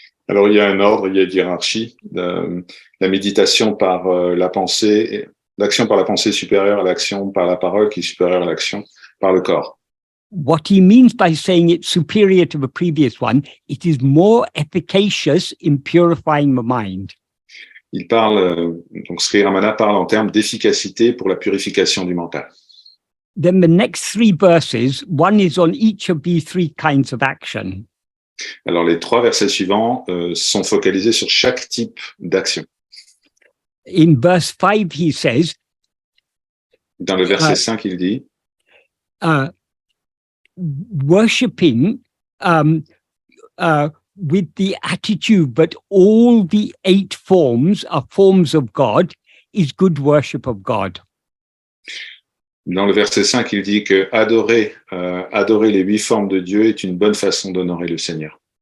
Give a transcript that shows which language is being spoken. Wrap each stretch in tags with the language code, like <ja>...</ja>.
<fr>Alors, il y a un ordre, il y a une hiérarchie. La méditation par la pensée, l'action par la pensée supérieure à l'action par la parole qui est supérieure à l'action par le corps.</fr> <en>what he means by saying it's superior to the previous one, it is more efficacious in purifying the mind.</en> <fr>Il parle, donc Sri Ramana parle en termes d'efficacité pour la purification du mental.</fr> <en>Then the next three verses, one is on each of these three kinds of action.</en> <fr>Alors les 3 versets suivants sont focalisés sur chaque type d'action.</fr> <en>In verse 5, he says,</en> <fr>Dans le verset 5, il dit</fr> <en>worshipping with the attitude that all the 8 forms are forms of God is good worship of God.</en> <fr>Dans le verset 5, il dit que adorer les 8 formes de Dieu est une bonne façon d'honorer le Seigneur.</fr>